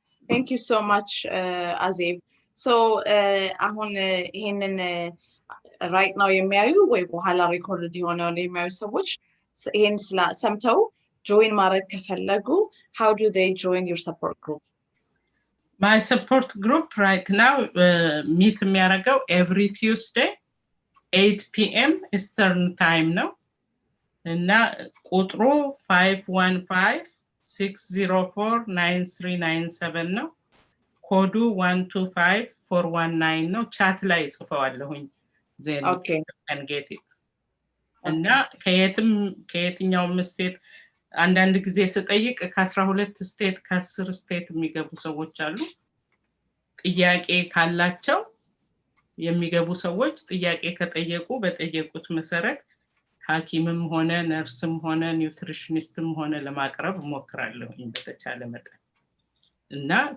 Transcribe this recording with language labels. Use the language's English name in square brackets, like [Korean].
[English] Thank you so much Azeb. [Amharic] So አሁን ይሄንን [English] right now [Amharic] የሚያዩ ወይ በኋላ ሪኮርድ የሆነው የሚያዩ ሰዎች ይሄን ሰምተው join ማድረግ ከፈለጉ [English] how do they join your support group? My support group right now meet [Amharic] የሚያደርገው [English] every Tuesday 8 p.m. [Amharic] Eastern time ነው እና ቁጥሩ 515-604-9397 ነው ኮዱ 125419 ነው ቻት ላይ ጽፈዋለሁኝ [English] then okay you can get it [Amharic] እና ከየትኛው ስቴት አንዳንድ ጊዜ ስጠይቅ ከ12 ስቴት ከ10 ስቴት የሚገቡ ሰዎች አሉ ጥያቄ ካላቸው የሚገቡ ሰዎች ጥያቄ ከጠየቁ በጠየቁት መሰረት ሐኪምም ሆነ ነርስም ሆነ ኒውትሪሽኒስትም ሆነ ለማቅረብ ሞክራለሁ በተቻለ መጠን እና